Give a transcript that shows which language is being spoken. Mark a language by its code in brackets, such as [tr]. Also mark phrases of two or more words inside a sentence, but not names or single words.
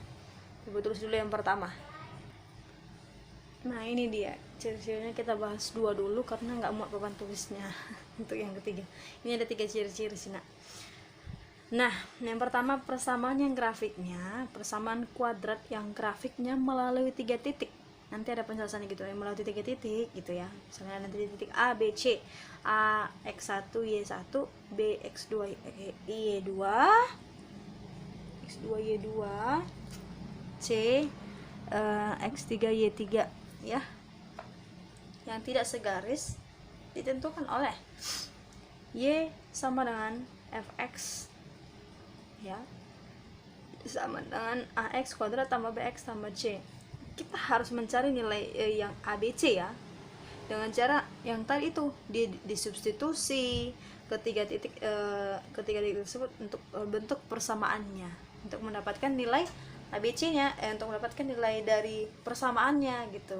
[id] Ibu tulis dulu yang pertama. Nah, ini dia ciri-cirinya, kita bahas 2 dulu karena nggak muat papan tulisnya. Untuk yang ketiga, ini ada 3 ciri-ciri sih nak. Nah, yang pertama persamaan yang grafiknya, persamaan kuadrat yang grafiknya melalui 3 titik. Nanti ada penjelasannya gitu, melalui 3 titik gitu ya. Misalnya nanti titik A, B, C, A x1 y1, B x2 y2, x2 y2, C x3 y3 ya. Yang tidak segaris ditentukan oleh y sama dengan fx ya, sama dengan ax kuadrat tambah bx tambah c. Kita harus mencari nilai yang ABC ya, dengan cara yang tadi itu disubstitusi ketiga titik tersebut untuk bentuk persamaannya, untuk mendapatkan nilai ABC-nya, untuk mendapatkan nilai dari persamaannya gitu.